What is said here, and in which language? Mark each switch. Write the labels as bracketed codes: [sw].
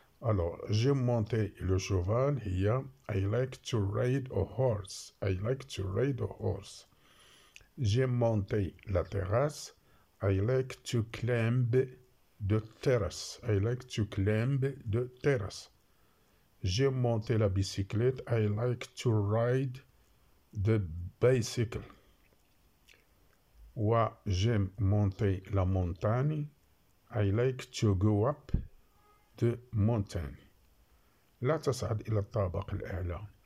[fr] Alors, j'ai monté le cheval. [en] Here, I like to ride a horse. I like to ride a horse. [fr] J'ai monté la terrasse. [en] I like to climb the terrace. I like to climb the terrace. [fr] J'ai monté la bicyclette. [en] I like to ride the bicycle. [fr] Ou j'aime monter la montagne. [en] I like to go up the mountain. [ar] لا تصعد إلى الطابق الأعلى.